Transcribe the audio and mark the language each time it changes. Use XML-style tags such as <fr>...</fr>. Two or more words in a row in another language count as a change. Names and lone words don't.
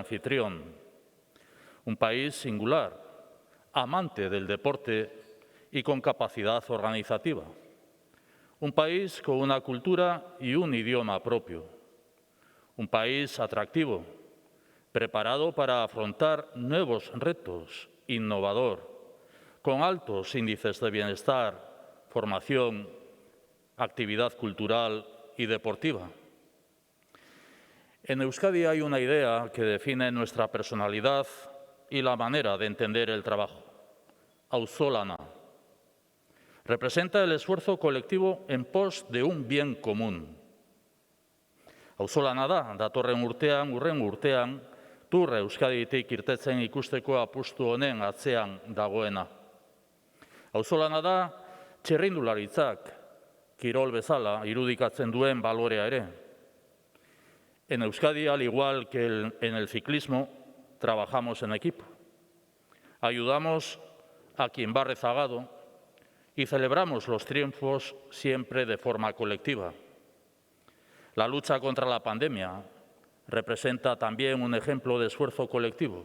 <es>anfitrión, un país singular, amante del deporte y con capacidad organizativa, un país con una cultura y un idioma propio, un país atractivo, preparado para afrontar nuevos retos, innovador, con altos índices de bienestar, formación, actividad cultural y deportiva. En Euskadi hay una idea que define nuestra personalidad y la manera de entender el trabajo. Auzolana. Representa el esfuerzo colectivo en pos de un bien común.</es> <eu>Auzolana da, datorren urtean, hurrengo urtean, Tour Euskaditik irtetzen ikusteko apustu honen atzean dagoena. Auzolana da, txirrindularitzak, kirol bezala, irudikatzen duen balorea ere.</eu> <es>En Euskadi, al igual que en el ciclismo, trabajamos en equipo. Ayudamos a quien va rezagado y celebramos los triunfos siempre de forma colectiva. La lucha contra la pandemia representa también un ejemplo de esfuerzo colectivo.</es>